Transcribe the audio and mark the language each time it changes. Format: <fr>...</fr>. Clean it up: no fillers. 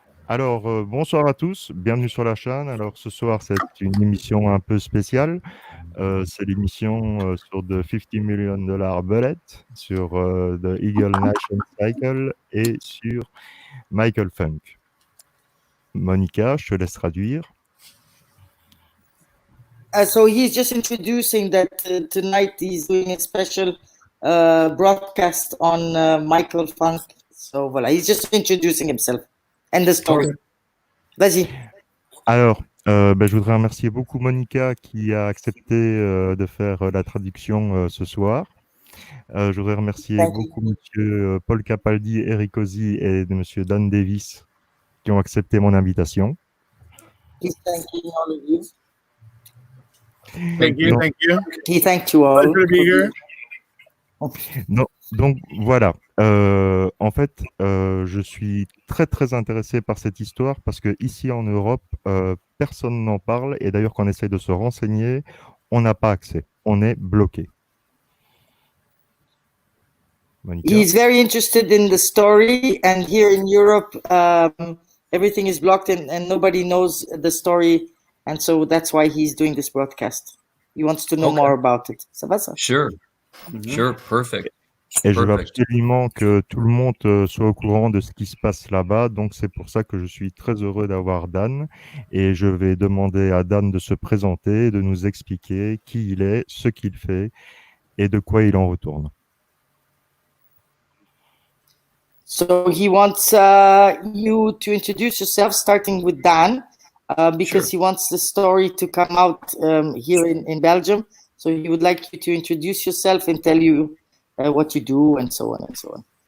<fr>Alors, bonsoir à tous, bienvenue sur la chaîne. Alors, ce soir, c'est une émission un peu spéciale. C'est l'émission sur The $50 Million Bullet, sur The Eagle Nation Cycle et sur Michael Funk. Monica, je te laisse traduire.</fr> <en>So he's just introducing that tonight he's doing a special broadcast on Michael Funk. So voilà, he's just introducing himself and the story. Okay.</en> <fr>Vas-y. Alors, je voudrais remercier beaucoup Monica qui a accepté de faire la traduction ce soir. Je voudrais remercier beaucoup Monsieur Paul Capaldi, Eric Ozzi et Monsieur Dan Davis qui ont accepté mon invitation.</fr> <en>He's thanking all of you. Thank you.</en> <fr>Donc,</fr> <en>Thank you. He thanked you all. Pleasure to be here.</en> <fr>donc voilà, en fait, je suis très très intéressé par cette histoire parce que ici en Europe, personne n'en parle et d'ailleurs quand on essaie de se renseigner, on n'a pas accès, on est bloqué. Monica?</fr> <en>He's very interested in the story, and here in Europe, everything is blocked and nobody knows the story, and so that's why he's doing this broadcast. He wants to know more about it.</en> <fr>Ça va ça?</fr> <en>Sure. Sure. Perfect.</en> <fr>Et je veux</fr> <en>Perfect.</en> <fr>absolument que tout le monde soit au courant de ce qui se passe là-bas. Donc, c'est pour ça que je suis très heureux d'avoir Dan. Et je vais demander à Dan de se présenter, de nous expliquer qui il est, ce qu'il fait et de quoi il en retourne.</fr> <en>So he wants you to introduce yourself, starting with Dan, because he wants the story to come out here in Belgium. So he would like you to introduce yourself and tell you what you do and so on and so on.</en>